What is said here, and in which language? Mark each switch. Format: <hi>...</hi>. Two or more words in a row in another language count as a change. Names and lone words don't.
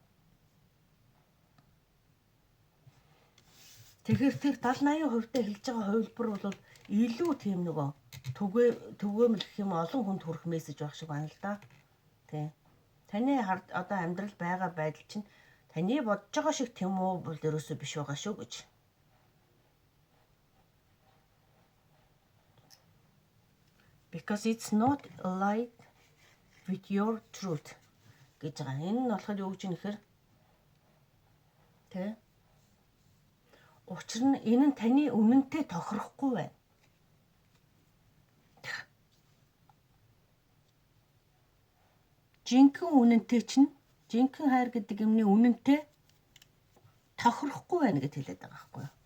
<mn>Тэгэхээр тэр 70-80% хэлж байгаа хувилбар бол илүү тийм нөгөө түгээмэл гэх юм олон хүнд хүрэх мессеж байх шиг байна л да. Тэ. Таны одоо амьдрал байгаа байдал чинь таны бодож байгаа шиг тийм үү бол ерөөсөө биш байгаа шүү гэж.</mn> <en>Because it's not aligned with your truth</en> <mn>гэж байгаа. Энэ нь болохоор юу гэж нэхэр тэ учир нь энэ нь таны үнэнтэй тохирохгүй байна. Жинхэнэ үнэнтэй чинь жинхэнэ хайр гэдэг юмны үнэнтэй тохирохгүй байна гэж хэлээд байгаа байхгүй юу?</mn>